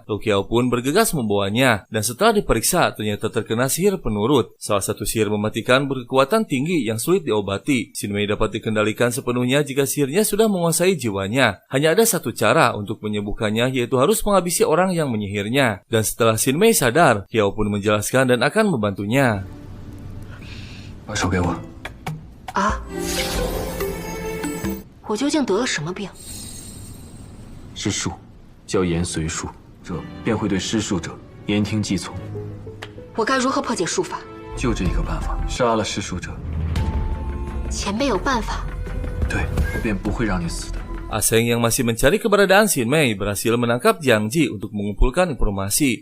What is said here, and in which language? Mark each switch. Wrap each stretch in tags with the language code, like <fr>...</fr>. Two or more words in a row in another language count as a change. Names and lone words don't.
<id>Lu Qiao pun bergegas membawanya, dan setelah diperiksa ternyata terkena sihir penurut. Salah satu sihir mematikan berkekuatan tinggi yang sulit diobati. Shin Mei dapat dikendalikan sepenuhnya jika sihirnya sudah menguasai jiwanya. Hanya ada satu cara untuk menyembuhkannya, yaitu harus menghabisi orang yang menyihirnya. Dan setelah Shin Mei sadar, Qiao pun menjelaskan dan akan membantunya.</id> <zh>把手给我。啊！我究竟得了什么病？是术，叫言随术，这便会对施术者言听计从。我该如何破解术法？就这一个办法，杀了施术者。前辈有办法？对，我便不会让你死的。</zh> <id>Aseng yang masih mencari keberadaan Shin Mei berhasil menangkap Jiang Ji untuk mengumpulkan informasi.</id>